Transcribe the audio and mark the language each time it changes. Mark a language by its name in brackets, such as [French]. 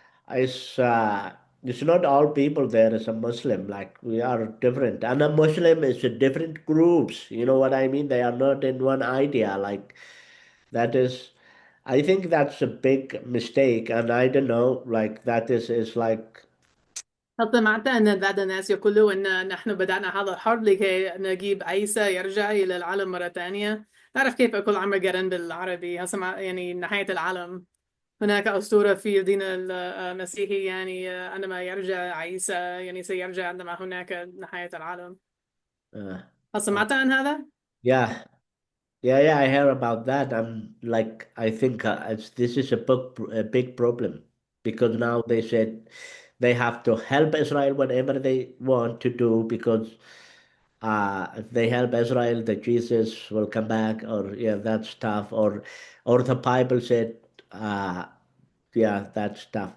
[English] It's it's not all people there is a Muslim. Like we are different, and a Muslim is a different groups. You know what I mean? They are not in one idea. Like that is, I think that's a big mistake, and I don't know. Like that is like. [Arabic] سمعت أن بعض الناس يقولوا أن نحن بدأنا هذا الحرب لكي نجيب عيسى يرجع إلى العالم مرة ثانية. لا أعرف كيف أقول عمجرا بالعربي هسمع يعني نهاية العالم. هناك أسطورة في الدين المسيحي يعني عندما يرجع عيسى يعني سيرجع عندما هناك نهاية العالم. Uh, هل uh, سمعت عن هذا؟ [English] yeah, yeah. I heard about that. I'm like, I think this is a big problem because now they said they have to help Israel whatever they want to do because if they help Israel, the Jesus will come back, or yeah, that stuff, or the Bible said, uh, yeah, that stuff.